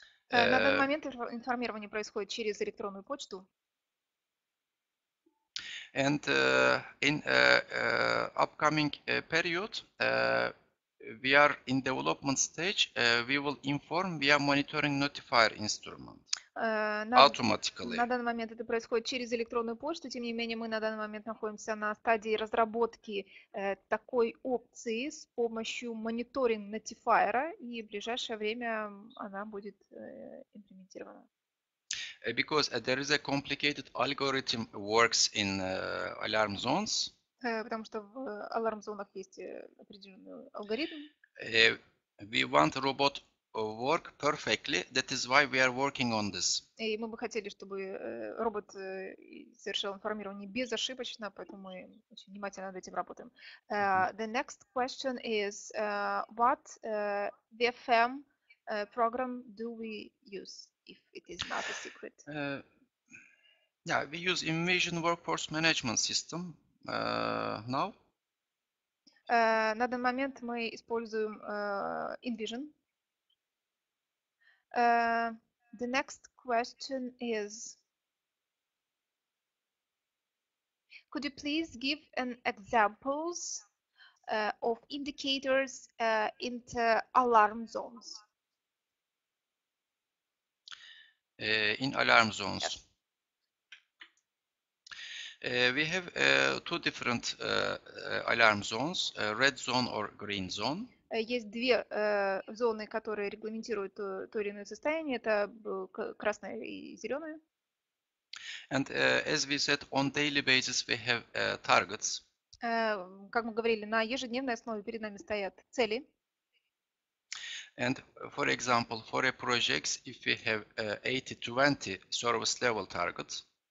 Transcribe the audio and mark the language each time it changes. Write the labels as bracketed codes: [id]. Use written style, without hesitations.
[ru] На данный момент информирование происходит через электронную почту. [en] And in upcoming period, we are in development stage. We will inform via monitoring notifier instrument automatically. [ru] На данный момент это происходит через электронную почту. Тем не менее, мы на данный момент находимся на стадии разработки такой опции с помощью мониторинг нотифайера, и в ближайшее время она будет имплементирована. [en] Because there is a complicated algorithm works in alarm zones. [ru] Потому что в аларм-зонах есть определенный алгоритм. [en] We want robot work perfectly. That is why we are working on this. [ru] И мы бы хотели, чтобы робот совершал информирование безошибочно, поэтому мы очень внимательно над этим работаем. [en] The next question is, what VFM program do we use, if it is not a secret? Yeah, we use Invasion Workforce Management System now. [ru] На данный момент мы используем InVision. [en] The next question is, could you please give an examples of indicators into alarm zones? In alarm zones. Yes. We have two different alarm zones, red zone or green zone. [ru] Есть две зоны, которые регламентируют то или иное состояние. Это красная и зеленая. [en] And as we said, on daily basis we have targets. [ru] Как мы говорили, на ежедневной основе перед нами стоят цели. [en] And for example, for a project, if we have 80-20 service level targets.